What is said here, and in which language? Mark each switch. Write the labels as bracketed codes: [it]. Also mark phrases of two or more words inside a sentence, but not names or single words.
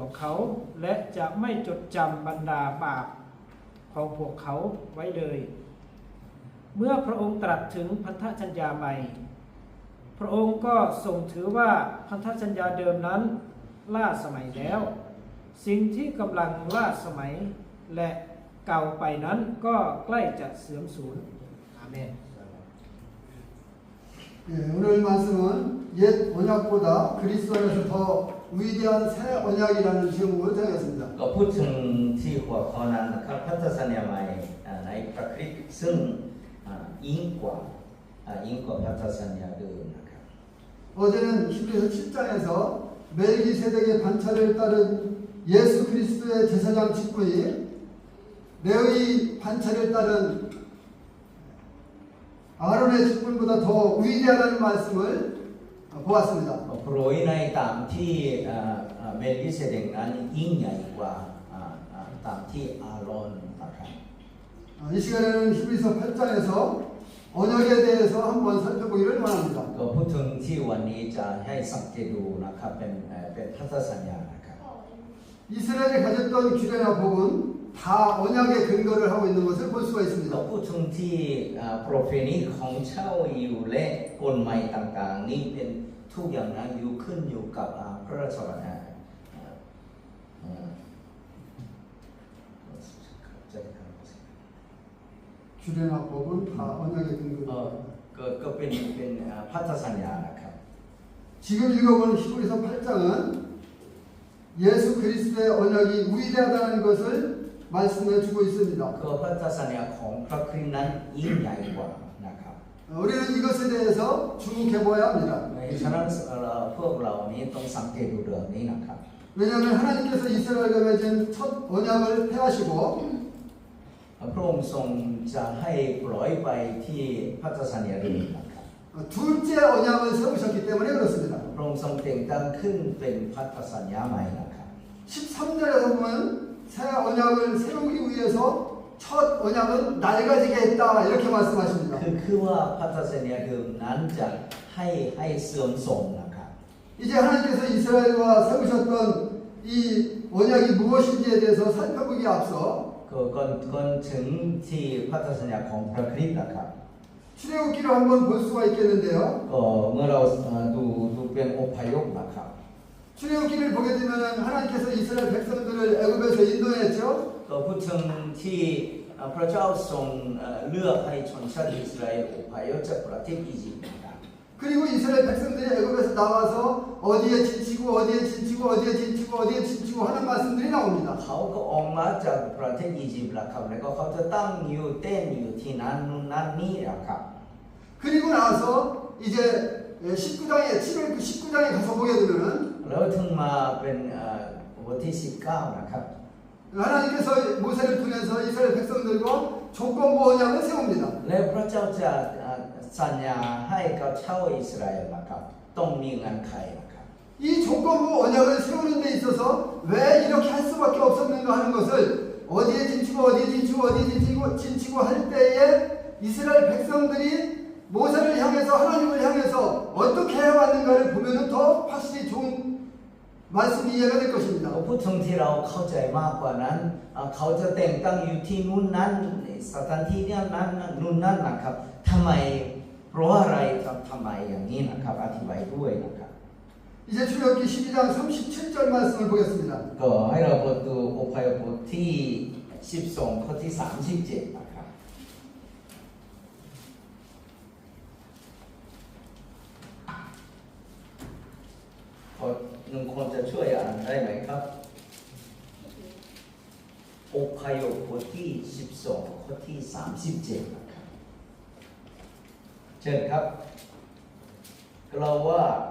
[th] กเขาและจะไม่จดจำบรรดาบาปของพวกเขาไว้เลยเมื่อพระองค์ตรัสถึงพันธสัญญาใหม่พระองค์ก็ทรงถือว่าพันธสัญญาเดิมนั้นล่าสมัยแล้วสิ่งที่กำลังล่าสมัยและเก่าไปนั้นก็ใกล้จะเสื่อมสูญอาเมน [ko] 예, 오늘 말씀은 옛 언약보다 그리스도 안에서 더 위대한 새 언약이라는 제목으로 정했습니다. [th] ก็พูดถึงที่หัวข้อนั้นนะครับพันธสัญญาใหม่ในพระคริสต์ซึ่งยิ่งกว่าพันธสัญญาเดิมนะครับ [ko] 어제는 히브리서 7장에서 멜기세덱의 반차를 따른 예수 그리스도의 제사장 직분이 레위 반차를 따른 아론의 직분보다 더 위대하다는 말씀을 보았습니다. [th] โปรยในตามที่เมลคิเซเดกนั้นยิ่งใหญ่กว่าตามที่อาโรนนะครับ [ko] 이 시간에는 히브리서 8장에서 언약에 대해서 한번 살펴보기를 원합니다. [th] ก็พูดถึงที่วันนี้จะให้สังเกตดูนะครับเป็นพันธสัญญานะครับ [ko] 이스라엘이 가졌던 규례나 법은 다 언약의 근거를 하고 있는 것을 볼 수가 [th] เรา [ko] 있습니다. [th] พูดถึงที่ประเพณีของชาวยิวและกฎหมายต่างๆนี้เป็นทุกอย่างนั้นอยู่ขึ้นอยู่กับพระราชบัญญัติ [ko] 규례나 법은 다 언약의 근거입니다. [th] ก็เป็นพันธสัญญานะครับ [ko] 지금 읽어본 히브리서 8장은 예수 그리스도의 언약이 위대하다는 것을 말씀해 주고 있습니다. [th] ก็พันธสัญญาของพระคริสต์นั้นยิ่งใหญ่กว่านะครับ [ko] 우리는 이것에 대해서 주목해보아야 합니다. [th] ฉะนั้นพวกเรานี้ต้องสังเกตดูเรื่องนี้นะครับ [ko] 왜냐하면 하나님께서 이스라엘과 맺은 첫 언약을 폐하시고 [th] พระองค์ทรงจะให้ปล่อยไปที่พันธสัญญาเดิมนะครับ [ko] 둘째 언약을 세우셨기 때문에 그렇습니다. [th] พระองค์ทรงแต่งตั้งขึ้นเป็นพันธสัญญาใหม่นะครับ [ko] 13절에서 보면 새 언약을 세우기 위해서 첫 언약은 낡아지게 했다 이렇게 말씀하십니다. [th] คือว่าพันธสัญญาเดิมนั้นจะให้เสื่อมโทรมนะครับ [ko] 이제 하나님께서 이스라엘과 세우셨던 이 언약이 무엇인지에 대해서 살펴보기 앞서 [th] ก่อนถึงที่พันธสัญญาของพระคริสต์นะครับ [ko] 출애굽기를 한번 볼 수가 있겠는데요. [th] ก็เมื่อเราดูเป็นอพยพนะครับ [ko] 출애굽기를 보게 되면 하나님께서 이스라엘 백성들을 애굽에서 인도했죠. [th] ก็พูดถึงที่พระเจ้าทรงเลือกให้ชนชาติอิสราเอลอพยพจากประเทศอียิปต์นะครับ [ko] 그리고 이스라엘 백성들이 애굽에서 나와서 어디에 지치고 어디에 지치고 어디에 지치고 어디에 지치고 하는 말씀들이 나옵니다. [th] เขาก็ออกมาจากประเทศอียิปต์นะครับแล้วก็เขาจะตั้งอยู่เต้นอยู่ที่นั้นนู่นนั่นนี่นะครับ [ko] 그리고 나서 이제 19장에 7월 19장에 가서 보게 되면은 [th] แล้วถึงมาเป็นบทที่19นะครับ [ko] 하나님께서 모세를 통해서 이스라엘 백성들과 조건부 언약을 세웁니다. [th] และพระเจ้าจะสัญญาให้กับชาวอิสราเอลนะครับต้องมีเงื่อนไขนะครับ [ko] 이 조건부 언약을 세우는 데 있어서 왜 이렇게 할 수밖에 없었는가 하는 것을 어디에 진치고 어디에 진치고 어디에 진치고 할 때에 이스라엘 백성들이 모세를 향해서 하나님을 향해서 어떻게 해왔는가를 보면 더 확실히 좋은 말씀이 이해가 될 것입니다. [th] พูดถึงที่เราเข้าใจมากกว่านั้นเขาจะแต่งตั้งอยู่ที่นู่นนั้นสถานที่นั้นนู่นนั้นนะครับทำไมเพราะอะไรทำไมอย่างนี้นะครับอธิบายด้วยนะครับ [ko] 이제 출애굽기 12장 37절 말씀을 보겠습니다. [th] ก็ให้เราเปิดดูอพยพบทที่12ข้อที่37นะครับหนึ่งคนจะช่วยอ่านได้ไหมครับอพยพบทที่12ข้อที่37นะครับเชิญครับกล่าวว่า